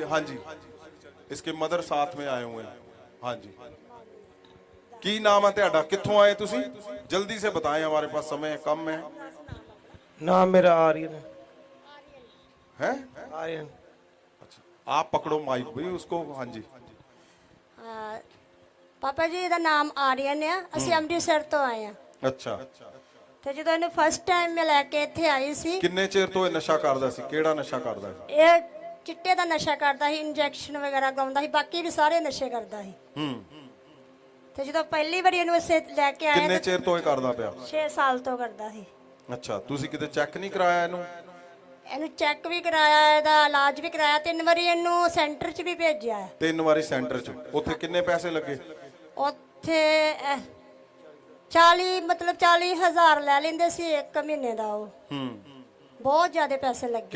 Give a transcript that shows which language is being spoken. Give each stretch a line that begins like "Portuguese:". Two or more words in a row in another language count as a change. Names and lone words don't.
Hindi: हाँ जी, इसके मदर साथ में आए हुए हैं।
Punjabi: ਹਾਂ ਜੀ, ਕੀ ਨਾਮ ਹੈ ਤੇਰਾ? ਕਿੱਥੋਂ ਆਏ ਤੁਸੀਂ?
Hindi: जल्दी से बताएं, हमारे पास समय कम है। नाम मेरा आर्यन है। हैं? आर्यन। अच्छा, आप पकड़ो माइक भाई उसको। हाँ जी,
Punjabi: ਪਾਪਾ ਜੀ ਦਾ ਨਾਮ ਆਰੀਅਨ ਆ। ਅਸੀਂ ਅੰਮ੍ਰਿਤਸਰ ਤੋਂ ਆਏ ਆ। अच्छा, ਤੇ ਜਦੋਂ ਇਹਨੂੰ ਫਸਟ ਟਾਈਮ ਮੈਂ ਲੈ ਕੇ ਇੱਥੇ ਆਈ ਸੀ, ਕਿੰਨੇ ਚਿਰ ਤੋਂ ਇਹ ਨਸ਼ਾ ਕਰਦਾ ਸੀ? ਕਿਹੜਾ ਨਸ਼ਾ ਕਰਦਾ ਸੀ? ਇਹ ਚਿੱਟੇ ਦਾ ਨਸ਼ਾ ਕਰਦਾ ਸੀ, ਇੰਜੈਕਸ਼ਨ ਵਗੈਰਾ ਗਾਉਂਦਾ ਸੀ, ਬਾਕੀ ਵੀ ਸਾਰੇ ਨਸ਼ੇ ਕਰਦਾ ਸੀ। ਤੇ ਜਦੋਂ ਪਹਿਲੀ ਵਾਰੀ ਇਹਨੂੰ ਇੱਥੇ ਲੈ ਕੇ ਆਏ ਕਿੰਨੇ ਚਿਰ ਤੋਂ ਇਹ ਕਰਦਾ ਪਿਆ? 6 ਸਾਲ ਤੋਂ ਕਰਦਾ ਸੀ। ਅੱਛਾ, ਤੁਸੀਂ ਕਿਤੇ ਚੈੱਕ ਨਹੀਂ ਕਰਾਇਆ ਇਹਨੂੰ? ਇਹਨੂੰ ਚੈੱਕ ਵੀ ਕਰਾਇਆ, ਇਹਦਾ ਇਲਾਜ ਵੀ ਕਰਾਇਆ, 3 ਵਾਰੀ ਇਹਨੂੰ ਸੈਂਟਰ 'ਚ ਵੀ ਭੇਜਿਆ ਹੈ। 3 ਵਾਰੀ ਸੈਂਟਰ 'ਚ, ਉੱਥੇ ਕਿੰਨੇ ਪੈਸੇ ਲੱਗੇ? ਉੱਥੇ 40,000 ਲੈ ਲੈਂਦੇ ਸੀ ਇੱਕ ਮਹੀਨੇ ਦਾ। ਉਹ ਬਹੁਤ ਜ਼ਿਆਦਾ ਪੈਸੇ ਲੱਗੇ।